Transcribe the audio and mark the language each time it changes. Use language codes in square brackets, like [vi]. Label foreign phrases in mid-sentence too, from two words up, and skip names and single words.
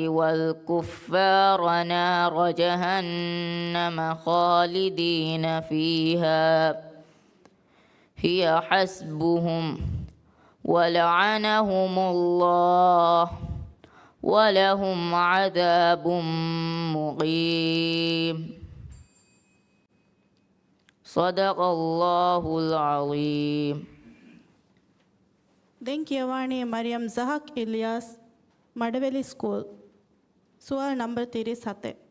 [ar] والكفار نار جهنم خالدين فيها هي حسبهم ولعنهم الله ولهم عذاب مقيم صدق الله العظيم. [si] දැන් කියවන්නේ මරියම් සහක් ඉලියාස් මඩවැලි ස්කූල්. සුවල් නම්බර් 37.